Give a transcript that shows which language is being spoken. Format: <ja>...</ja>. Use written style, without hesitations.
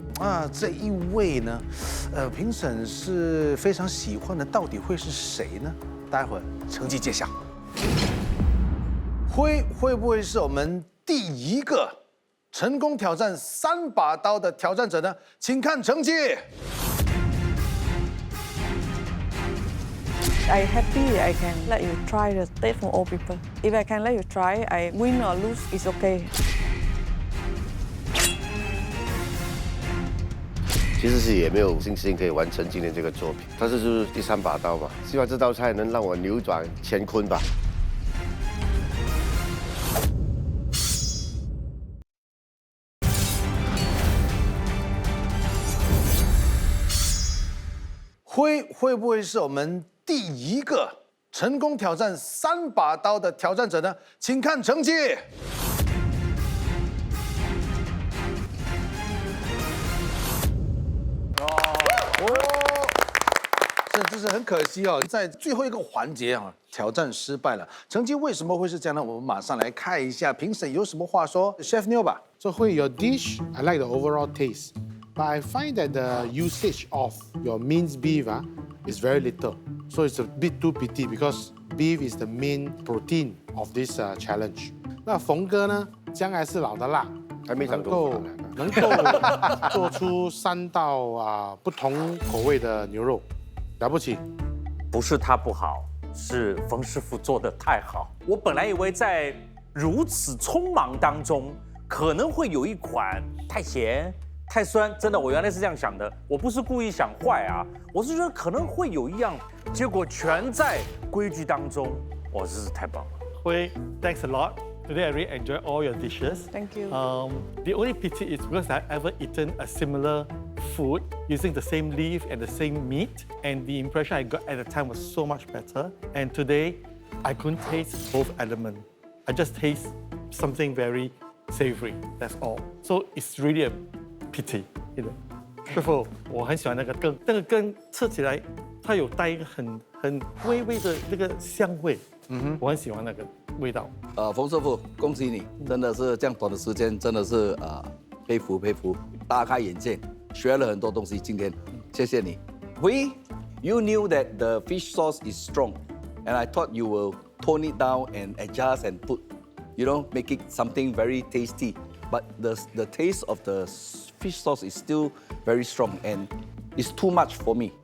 <zh>啊，这一位呢，评审是非常喜欢的，到底会是谁呢？待会儿成绩揭晓。会不会是我们第一个成功挑战3把刀的挑战者呢？请看成绩。</zh> <en>I happy I can let you try the taste from all people. If I can let you try, I win or lose is okay.</en> <zh>其实是也没有信心可以完成今天这个作品，但是就是第3把刀嘛，希望这道菜能让我扭转乾坤吧。会不会是我们第一个成功挑战3把刀的挑战者呢？请看成绩。这是很可惜哦，在最后一个环节啊，挑战失败了。成绩为什么会是这样呢？我们马上来看一下评审有什么话说。 Chef Neil 吧。</zh> <en>So your dish, I like the overall taste, but I find that the usage of your minced beef is very little. So it's a bit too pity because beef is the main protein of this challenge.</en> <zh>那冯哥呢，姜还是老的辣，还没长头发能够做出3道不同口味的牛肉，了不起。不是他不好，是冯师傅做的太好。我本来以为在如此匆忙当中，可能会有一款太咸、太酸，真的，我原来是这样想的。我不是故意想坏啊，我是觉得可能会有一样，结果全在规矩当中。哇，真是太棒了。</zh> <en>Hui, thanks a lot. Today I really enjoy all your dishes. Thank you. The only pity is because I've ever eaten a similar food using the same leaf and the same meat, and the impression I got at the time was so much better. And today, I couldn't taste both elements. I just taste something very savory. That's all. So it's really a pity, you know.</en> <zh>师傅，我很喜欢那个羹，那个羹吃起来，它有带一个很微微的那个香味。我很喜欢那个味道。冯师傅，恭喜你，真的是这样短的时间，真的是佩服，大开眼界，学了很多东西。今天，谢谢你。</zh> <en>You knew that the fish sauce is strong, and I thought you will tone it down and adjust and put, make it something very tasty. But the taste of the fish sauce is still very strong, and it's too much for me.</en>